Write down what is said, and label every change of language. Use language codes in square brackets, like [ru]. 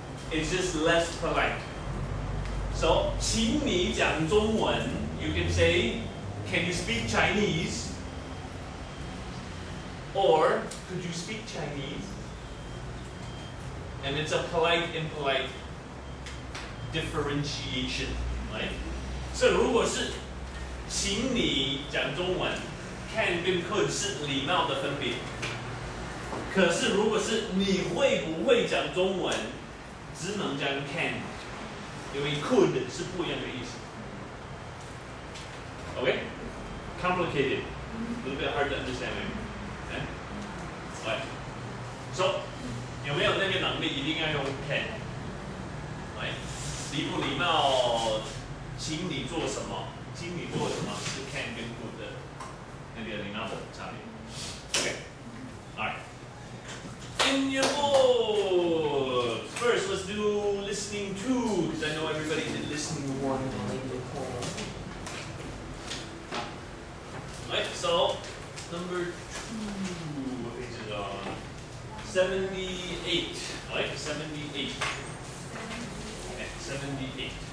[en] It's just less polite. So, [zh] 请你讲中文, [en] you can say, can you speak Chinese? Or, could you speak Chinese? And it's a polite, impolite differentiation, right? [zh] So, 如果是请你讲中文, can 跟 could 是礼貌的分别。可是如果是你会不会讲中文，只能讲 can， 因为 could 是不一样的意思。 [en] Okay? Complicated. A little bit hard to understand, maybe. Okay? Right. [zh] So, 有没有那个能力一定要用 can？ Right? 礼不礼貌，请你做什么？请你做什么是 can 跟 could 的那个礼貌的差别。 [en] Okay. Alright. In your books. First, let's do listening to, because I know everybody did listening one before. number 2, what page is it on? 78, right? 78. Okay, 78.